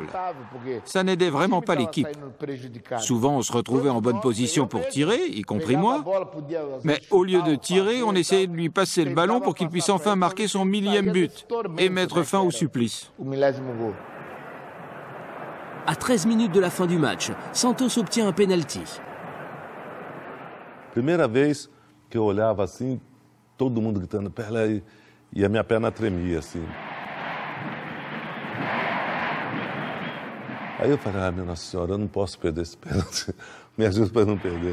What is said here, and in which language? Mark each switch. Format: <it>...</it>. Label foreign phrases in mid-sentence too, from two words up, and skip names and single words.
<fr>Ça n'aidait vraiment pas l'équipe. Souvent, on se retrouvait en bonne position pour tirer, y compris moi. Mais au lieu de tirer, on essayait de lui passer le ballon pour qu'il puisse enfin marquer son 1000e but et mettre fin au supplice. À 13 minutes de la fin du match, Santos obtient un penalty.</fr> <pt>Primeira vez que eu olhava assim, todo mundo gritando Pelé e a minha perna tremia assim. Aí eu falei, ah, minha Nossa Senhora, eu não posso perder esse pênalti. Me ajuda para não perder.</pt>